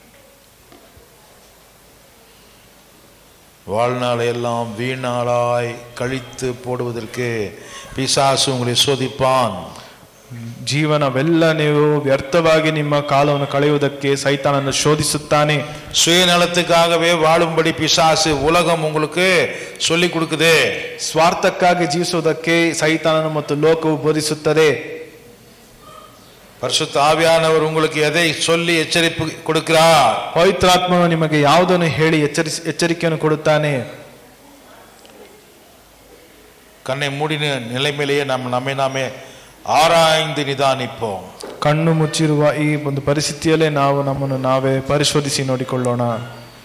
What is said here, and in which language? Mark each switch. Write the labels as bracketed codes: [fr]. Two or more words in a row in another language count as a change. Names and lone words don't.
[ta] வாழ்நாளை எல்லாம் வீணாளாய் கழித்து போடுவதற்கு பிசாசு உங்களை சோதிப்பான். [kn] ಜೀವನವೆಲ್ಲ ನೀವು ವ್ಯರ್ಥವಾಗಿ ನಿಮ್ಮ ಕಾಲವನ್ನು ಕಳೆಯುವುದಕ್ಕೆ ಸೈತಾನನ್ನು ಶೋಧಿಸುತ್ತಾನೆ. [ta] சுயநலத்துக்காகவே வாழும்படி பிசாசு உலகம் உங்களுக்கு சொல்லி கொடுக்குது. [kn] ಸ್ವಾರ್ಥಕ್ಕಾಗಿ ಜೀವಿಸುವುದಕ್ಕೆ ಸೈತಾನನು ಮತ್ತು ಲೋಕವು ಬೋಧಿಸುತ್ತದೆ. [ta] பரிசுத்த ஆவியானவர் உங்களுக்கு எதை சொல்லி எச்சரிப்பு கொடுக்கிறார்? [kn] ಪವಿತ್ರಾತ್ಮನು ನಿಮಗೆ ಯಾವುದನ್ನು ಹೇಳಿ ಎಚ್ಚರಿಕೆಯನ್ನು ಕೊಡುತ್ತಾನೆ? [ta] கண்ணை மூடின நிலைமையிலேயே நம்மை நாமே ஆராய்ந்து நிதானிப்போம். [kn] ಕಣ್ಣು ಮುಚ್ಚಿರುವ ಈ ಒಂದು ಪರಿಸ್ಥಿತಿಯಲ್ಲೇ ನಾವು ನಮ್ಮನ್ನು ನಾವೇ ಪರಿಶೋಧಿಸಿ ನೋಡಿಕೊಳ್ಳೋಣ.